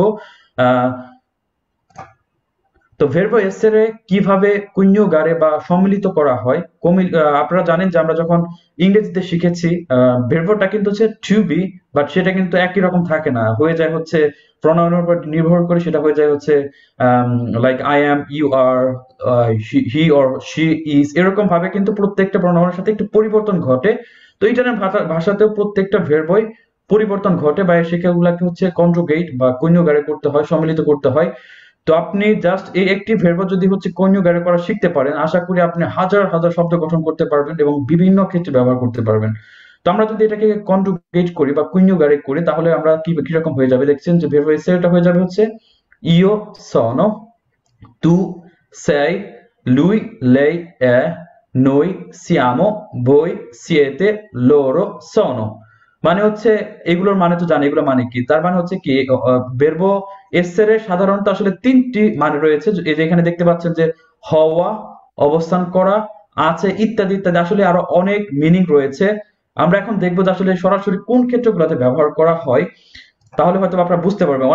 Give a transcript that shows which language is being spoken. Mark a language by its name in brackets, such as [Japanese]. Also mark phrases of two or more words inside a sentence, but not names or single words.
[Bangla] আহ তো ভার্ব এসেরে কিভাবে কন্যুগারে বা সম্মিলিত করা হয়। আপনারা জানেন যে আমরা যখন ইংরেজিতে শিখেছি, ভার্বটা কিন্তু হচ্ছে [English] to be, [Bangla] বাট সেটা কিন্তু একই রকম থাকে না, হয়ে যায় হচ্ছে প্রনাউনের উপর নির্ভর করে সেটা হয়ে যায় হচ্ছে [English] like I am, you are, he or she is, [Bangla] এরকম ভাবে কিন্তু প্রত্যেকটা প্রনাউনের সাথে একটু পরিবর্তন ঘটে। তো ইটালিয়ান ভাষাতেও প্রত্যেকটা ভার্বই পরিবর্তন ঘটে, বা সেগুলোকে হচ্ছে কনজুগেট বা কন্যুগারে করতে হয়, সম্মিলিত করতে হয়। তো আপনি জাস্ট এই একটি ভার্ব যদি হচ্ছে কনজুগেট করা শিখতে পারেন, আশা করি আপনি হাজার হাজার শব্দ গঠন করতে পারবেন এবং বিভিন্ন ক্ষেত্রে ব্যবহার করতে পারবেন। তো আমরা যদি এটাকে কনজুগেট করি বা কনজুগেট করি, তাহলে আমরা কি রকম হয়ে যাবে দেখছেন যে ভার্ব এসেটা হয়ে যাবে হচ্ছে [Italian] io sono, tu sei, lui lei è, noi siamo, voi siete, loro sono। [Bangla] মানে হচ্ছে এগুলোর মানে তো জানি, এগুলো মানে কি, তার মানে হচ্ছে কি ভার্ব এসের সাধারণত আসলে তিনটি মানে রয়েছে। এই যে এখানে দেখতে পাচ্ছেন যে হওয়া, অবস্থান করা, আছে, ইত্যাদি ইত্যাদি, আসলে আরো অনেক মিনিং রয়েছে। আমরা এখন দেখবো যে আসলে সরাসরি কোন ক্ষেত্রগুলোতে ব্যবহার করা হয়, তাহলে হয়তো আপনারা বুঝতে পারবেন।